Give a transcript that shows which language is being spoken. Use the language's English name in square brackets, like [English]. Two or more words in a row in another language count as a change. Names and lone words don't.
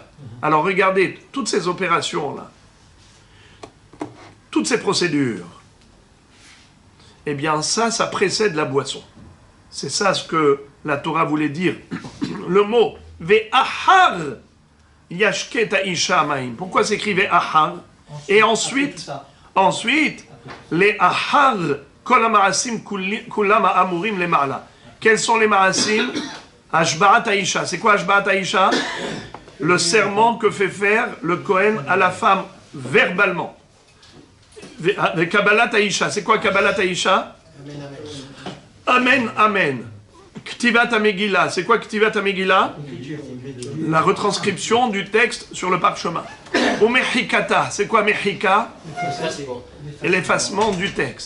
[French] Alors regardez, toutes ces opérations-là, toutes ces procédures, eh bien ça précède la boisson. C'est ça ce que la Torah voulait dire. Le mot [Hebrew] ואחר ישקה האשה מים. [French] Pourquoi s'écrit Ve'ahar? Et ensuite, les [Hebrew] אחר כל המעשים כולם האמורים למעלה. [French] Quels sont les ma'asim? [Hebrew] השבעת האשה. [French] C'est quoi [Hebrew] השבעת האשה? [French] Le serment que fait faire le Kohen à la femme verbalement. [Hebrew] קבלת האשה. [French] C'est quoi [Hebrew] קבלת האשה? אמן, אמן. כתיבת המגילה. [French] C'est quoi [Hebrew] כתיבת המגילה? [French] La retranscription du texte sur le parchemin. Ou Mechikata. C'est quoi Mechika? Et l'effacement du texte.